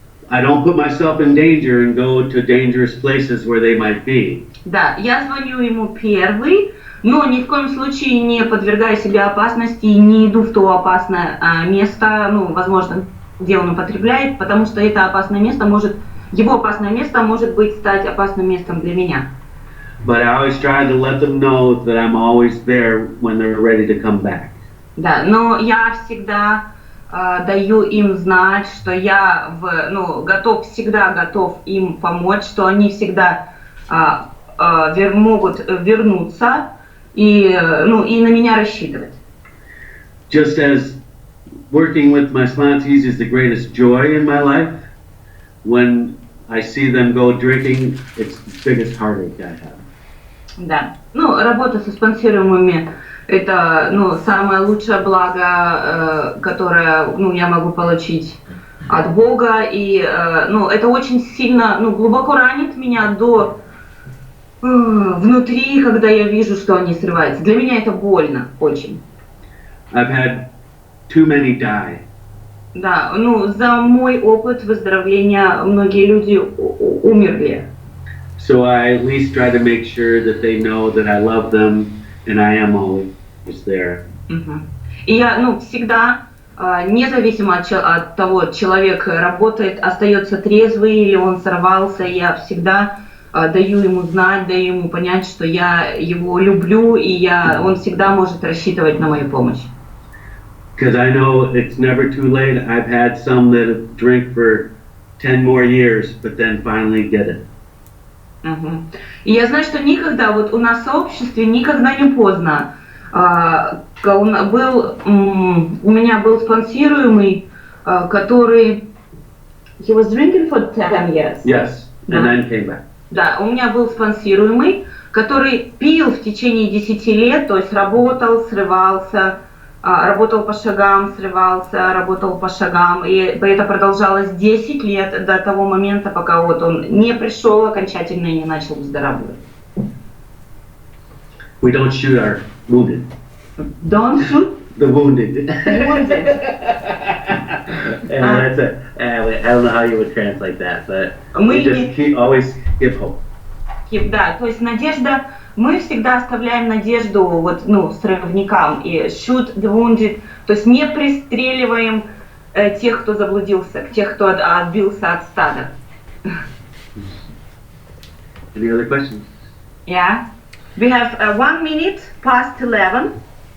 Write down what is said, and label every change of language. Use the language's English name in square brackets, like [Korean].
[English] I don't put myself in danger and go to dangerous places where they might be. [Russian] Да, я звоню ему первый, но ни в коем случае не подвергаю себя опасности и не иду в то опасное место, ну, возможно, где он употребляет, потому что это опасное место его опасное место может стать опасным местом для меня. [English] But I always try to let them know that I'm always there when they're ready to come back. [Russian] Да, но я всегда даю им знать, что я всегда готов им помочь, что они всегда могут вернуться и на меня рассчитывать. [English] Just as working with my sponsees is the greatest joy in my life, when I see them go drinking, it's the biggest heartache I have. [Russian] Да, работа со спонсируемыми это, самое лучшее благо, которое, я могу получить от Бога, и, это очень сильно, глубоко ранит меня до внутри, когда я вижу, что они срываются. Для меня это больно очень. [English] I've had too many die. [Russian] Да, за мой опыт выздоровления многие люди умерли. [English] So I at least try to make sure that they know that I love them and I am always there. [Russian] И я, всегда независимо от того, человек работает, остается трезвый или он сорвался, я всегда даю ему знать, даю ему понять, что я его люблю, и он всегда может рассчитывать на мою помощь. Because I know it's never too late. I've had some that drink for 10 more years, but then finally get it. И я знаю, что никогда, вот у нас в сообществе никогда не поздно. У меня был спонсируемый, который... [English] He was drinking for 10 years. Yes, and then came back. [Russian] Да, у меня был спонсируемый, который пил в течение 10 лет, то есть работал, срывался, работал по шагам, срывался, работал по шагам. И это продолжалось 10 лет до того момента, пока вот он не пришел окончательно и не начал выздоравливать. [English] We don't shoot our wounded. Don't shoot the wounded. wounded. And that's it. I don't know how you would translate that, but we just always give hope. [Russian] Да, то есть надежда, мы всегда оставляем надежду вот, срывникам и [English] shoot the wounded, [Russian] то есть не пристреливаем тех, кто заблудился, тех, кто отбился от стада. [English] Any other questions? Yeah. We have 1 minute past 11.